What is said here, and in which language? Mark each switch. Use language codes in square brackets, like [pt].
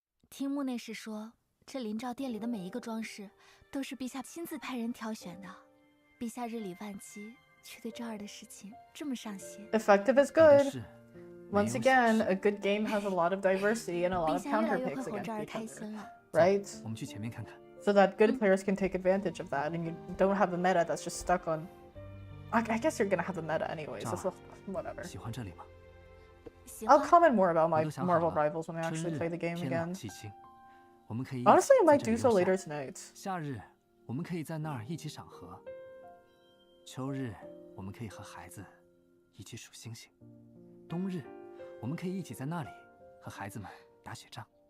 [zh] 听木内侍说，这灵照殿里的每一个装饰都是陛下亲自派人挑选的。陛下日理万机，却对昭儿的事情这么上心。 [en] Effective is good. Once again, a good game has a lot of diversity and a lot of counterpicks against each other, right? So that good players can take advantage of that, and you don't have a meta that's just stuck on. I guess you're gonna have a meta anyways. So whatever. I'll comment more about my Marvel Rivals when I actually play the game again. Honestly, I might do so later tonight. [zh] 夏日，我们可以在那儿一起赏荷。秋日，我们可以和孩子一起数星星。冬日，我们可以一起在那里和孩子们打雪仗。